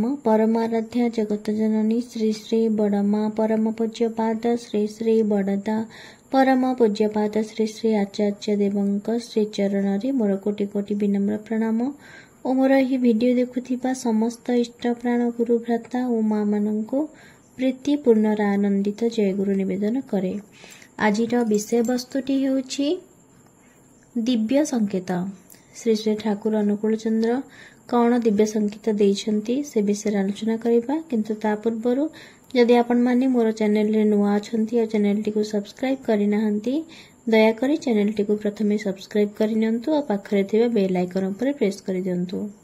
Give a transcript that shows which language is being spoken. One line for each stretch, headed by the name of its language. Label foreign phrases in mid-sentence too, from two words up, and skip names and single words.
Odia: ପରମାରାଧ୍ୟା ଜଗତ ଜନନୀ ଶ୍ରୀ ଶ୍ରୀ ବଡ଼ମା ପରମ ପୂଜ୍ୟପାଦ ଶ୍ରୀ ଶ୍ରୀ ବଡ଼ଦା ପରମ ପୂଜ୍ୟପାଦ ଶ୍ରୀ ଶ୍ରୀ ଆଚାର୍ଯ୍ୟ ଦେବଙ୍କ ଶ୍ରୀ ଚରଣ ମୋର କୋଟି କୋଟି ବିନମ୍ର ପ୍ରଣାମ। ଆଉ ମୋର ଏହି ଭିଡିଓ ଦେଖୁଥିବା ସମସ୍ତ ଇଷ୍ଟ ପ୍ରାଣ ଗୁରୁ ଭ୍ରାତା ଆଉ ମା ମାନଙ୍କୁ ପ୍ରୀତିପୂର୍ଣ୍ଣ ଆନନ୍ଦିତ ଜୟ ଗୁରୁ ନିବେଦନ କରେ। ଆଜିର ବିଷୟ ବସ୍ତୁଟି ହେଉଛି ଦିବ୍ୟ ସଙ୍କେତ। ଶ୍ରୀ ଶ୍ରୀ ଠାକୁର ଅନୁକୂଳ ଚନ୍ଦ୍ର କେଉଁ ଦିବ୍ୟ ସଙ୍କେତ ଦେଇଛନ୍ତି ସେ ବିଷୟ ଆଲୋଚନା କରିବା। କିନ୍ତୁ ତା ପୂର୍ବରୁ ଯଦି ଆପଣ ମାନେ ମୋର ଚ୍ୟାନେଲ ରେ ନୂଆ ଅଛନ୍ତି ଆଉ ଚ୍ୟାନେଲ ଟି କୁ ସବସ୍କ୍ରାଇବ କରି ନାହାନ୍ତି ଦୟା କରି ଚ୍ୟାନେଲ ଟି କୁ ପ୍ରଥମେ ସବସ୍କ୍ରାଇବ କରି ନିଅନ୍ତୁ ଆଉ ପାଖରେ ଥିବା
English: bell icon
Odia: ପର ପ୍ରେସ କରି ଦିଅନ୍ତୁ।